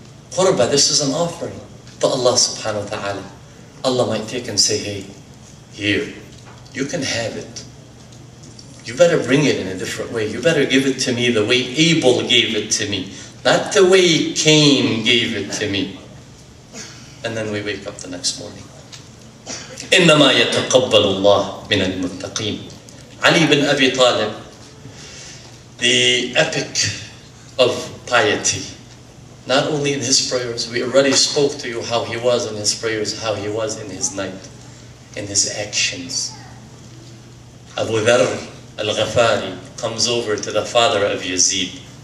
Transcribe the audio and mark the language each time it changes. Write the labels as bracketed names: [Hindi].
[English] Qurba, this is an offering to Allah subhanahu wa ta'ala. Allah might take and say, hey, here, you can have it. You better bring it in a different way. You better give it to me the way Abel gave it to me, not the way Cain gave it to me. And then we wake up the next morning. [Arabic] إنما يتقبل الله من المتقين. [English] Ali ibn Abi Talib, the epic of piety, not only in his prayers, we already spoke to you how he was in his prayers, how he was in his night, in his actions. Abu Dharr al-Ghafari comes over to the father of Yazid.